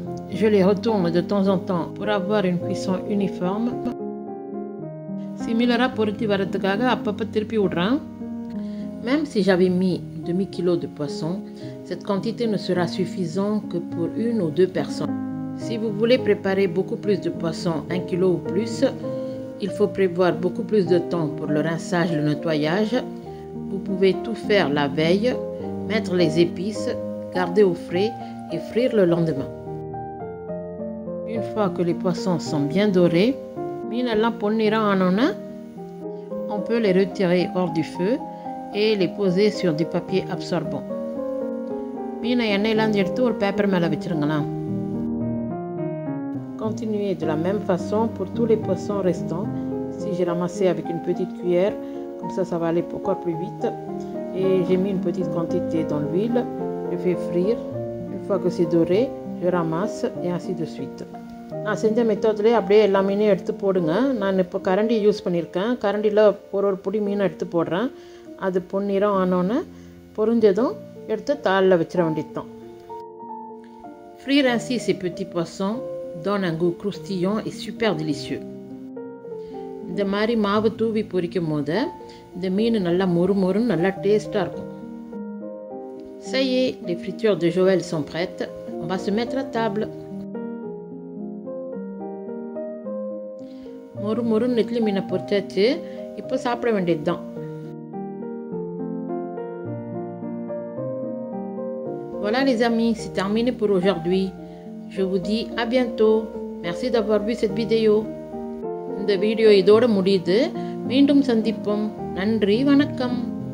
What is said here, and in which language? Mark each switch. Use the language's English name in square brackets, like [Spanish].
[French] Je les retourne de temps en temps pour avoir une cuisson uniforme. [Tamil] Similaire பொரித்து வரதுக்காக அப்பப்போ திருப்பி விடுறேன். [French] Même si j'avais mis demi-kilo de poisson, cette quantité ne sera suffisante que pour 1 ou 2 personnes. Si vous voulez préparer beaucoup plus de poisson, 1 kilo ou plus, il faut prévoir beaucoup plus de temps pour le rinçage et le nettoyage. Vous pouvez tout faire la veille, mettre les épices, garder au frais et frire le lendemain. Une fois que les poissons sont bien dorés, [Tamil] மீனெல்லாம் பொன்னிறம் ஆனோன்னா [French] on peut les retirer hors du feu et les poser sur du papier absorbant. [Tamil] மீனை எண்ணெயிலேருந்து எடுத்து ஒரு paper மேலே வச்சுருங்களா. [French] Continuez de la même façon pour tous les poissons restants. Ici j'ai ramassé avec une petite cuillère, comme ça va aller encore plus vite. Et j'ai mis une petite quantité dans l'huile, je fais frire. Une fois que c'est doré, je ramasse et ainsi de suite. [Tamil] நான் செஞ்ச மெத்தட்லேயே அப்படியே எல்லா மீனையும் எடுத்து போடுங்க. நான் இப்போ கரண்டி யூஸ் பண்ணியிருக்கேன். கரண்டியில் ஒரு பொடி மீனை எடுத்து போடுறேன். அது பொன்னிறம் ஆனோன்னே பொரிஞ்சதும் எடுத்து தாளில் வச்சிட வேண்டியது தான். [French] Frire ainsi ces petits poissons donne un goût croustillant et super délicieux. [Tamil] இந்த மாதிரி மாவு தூவி பொரிக்கும் போது இந்த மீன் நல்லா மொறுமொறுன்னு நல்லா டேஸ்ட்டாக இருக்கும். [French] Ça y est, les fritures de Joël sont prêtes. On va se mettre à table. [Tamil] மொறுமொறுன்னு நெத்திலி மீனை பொரிச்சாச்சு. இப்போ சாப்பிட வேண்டியது தான். [French] Voilà les amis, c'est terminé pour aujourd'hui. Je vous dis à bientôt. Merci d'avoir vu cette vidéo. [Tamil] இந்த வீடியோ இதோட முடியுது. மீண்டும் சந்திப்போம். நன்றி, வணக்கம்.